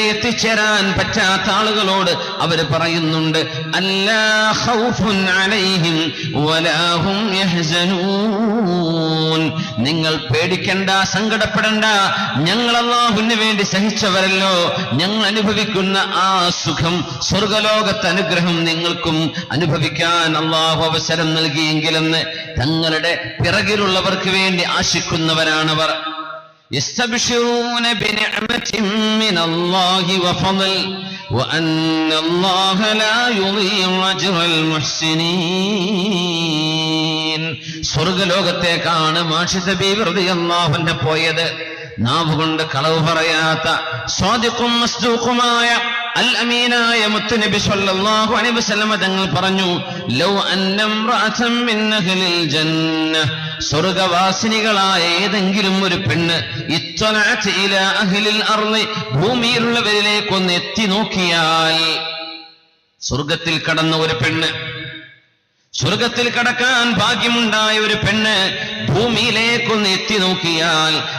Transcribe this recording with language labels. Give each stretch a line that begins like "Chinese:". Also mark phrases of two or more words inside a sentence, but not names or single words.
Malayalam: എത്തിച്ചേരാൻ പറ്റാത്ത ആളുകളോട് അവർ പറയുന്നുണ്ട്,
Arabic: ألا خوف عليهم ولا هم يحزنون,
Malayalam: നിങ്ങൾ പേടിക്കണ്ട, സങ്കടപ്പെടണ്ട, ഞങ്ങൾ അല്ലാഹുവിന് വേണ്ടി സഹിച്ചവരല്ലോ, ഞങ്ങൾ അനുഭവിക്കുന്ന ആ സുഖം, സ്വർഗലോകത്തെ അനുഗ്രഹം നിങ്ങൾക്കും അനുഭവിക്കാൻ അല്ലാഹു അവസരം നൽകിയെങ്കിലെന്ന് തങ്ങളുടെ പിറകിലുള്ളവർക്ക് വേണ്ടി ആശിക്കുന്നവരാണവർ.
Arabic: يستبشرون بنعمة من الله وفضل وأن الله لا يضيع أجر المحسنين.
Malayalam: സ്വർഗലോകത്തേക്കാണ് മാഷിത ബീവി
Arabic: رضي الله عنها
Malayalam: പോയത്. നാവുകൊണ്ട് കളവ് പറയാത്ത സ്വാദിഖും മസ്ദൂഖുമായ അൽ അമീനായ മുത്തുനബി
Arabic: صلى الله عليه وسلم
Malayalam: തങ്ങൾ പറഞ്ഞു,
Arabic: لو أن امرأة من أهل الجنة,
Malayalam: സ്വർഗവാസിനികളായ ഏതെങ്കിലും ഒരു പെണ്ണ്
Arabic: اطلعت إلى أهل الأرض,
Malayalam: ഭൂമിയിലുള്ളവരിലേക്ക് ഒന്ന് എത്തി നോക്കിയാൽ, സ്വർഗത്തിൽ കടന്ന ഒരു പെണ്ണ്, സ്വർഗത്തിൽ കടക്കാൻ ഭാഗ്യമുണ്ടായ ഒരു പെണ്ണ് ഭൂമിയിലേക്കൊന്ന് എത്തി നോക്കിയാൽ,